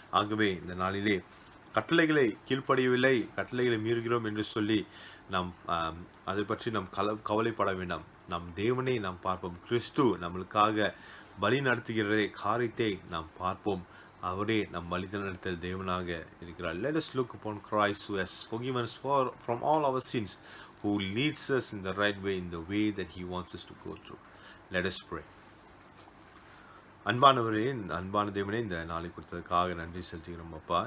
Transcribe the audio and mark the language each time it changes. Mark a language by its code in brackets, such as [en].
[ta] ஆகவே இந்த நாளிலே கட்டளைகளை கீழ்ப்படியவில்லை, கட்டளைகளை மீறுகிறோம் என்று சொல்லி நாம் அதை பற்றி நாம் கவலைப்பட வேண்டாம். நம் தேவனை நாம் பார்ப்போம். கிறிஸ்து நம்மளுக்காக வழி நடத்துகிற காரியத்தை நாம் பார்ப்போம். அவரே நம் வழி நடத்தல் தேவனாக இருக்கிறார். [en] Let us look upon Christ, who has forgiven us from all our sins, who leads us in the right way, in the way that he wants us to go through. Let us pray. [ta] அன்பானவரே, அன்பான தேவனே, இந்த நாளை கொடுத்ததுக்காக நன்றி செலுத்துகிறோம் அப்பா.